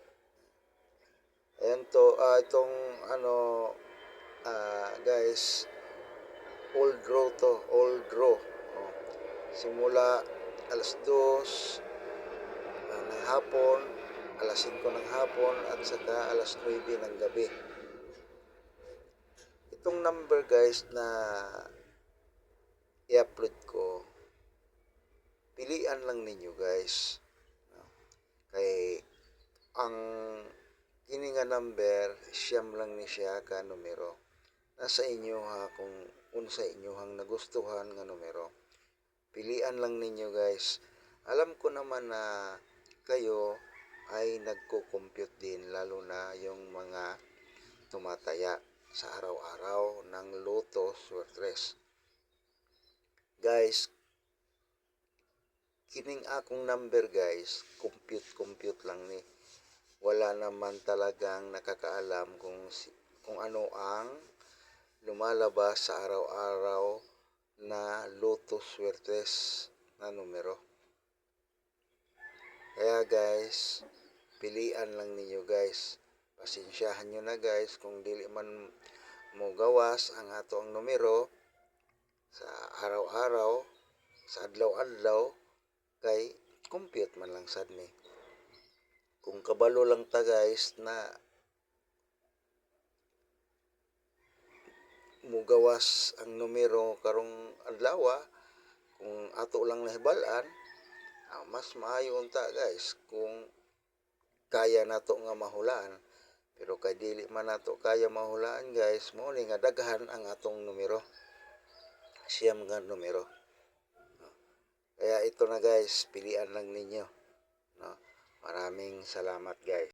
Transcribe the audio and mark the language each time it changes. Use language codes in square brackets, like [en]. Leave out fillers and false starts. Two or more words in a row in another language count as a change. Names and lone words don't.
[tl] Ayan to, itong guys, old row to, old row. Simula alas 2 ng hapon, alas 5 ng hapon at saka alas 9 ng gabi. Itong number guys na i-upload ko, pilian lang ninyo guys. [ceb] Kay ang kini nga number, siyam lang ni siya ka numero. Nasa inyo ha kung unsa inyohang nagustuhan nga numero. Pilian lang ninyo guys. [tl] Alam ko naman na kayo ay nagko-compute din, lalo na yung mga tumataya sa araw-araw ng Lotto Sortres. [ceb] Guys, kining akong number guys, compute lang ni. [tl] Wala naman talagang nakakaalam kung ano ang lumalabas sa araw-araw na Lotto Sortres na numero. Kaya guys, pilian lang ninyo guys. Pasensyahan nyo na [ceb] guys kung dili man mo gawas ang ato ang numero sa araw-araw, sa adlaw-adlaw, kay compute man lang sad ni. Kung kabalo lang ta guys na mugawas ang numero karong adlaw, kung ato lang nahibalan, mas maayo unta guys kung kaya nato nga mahulaan. Pero kay dili man nato kaya mahulaan guys, mo ni nga daghan ang atong numero, siyam nga numero. [tl] Kaya ito na guys, pilian lang ninyo. Maraming salamat guys.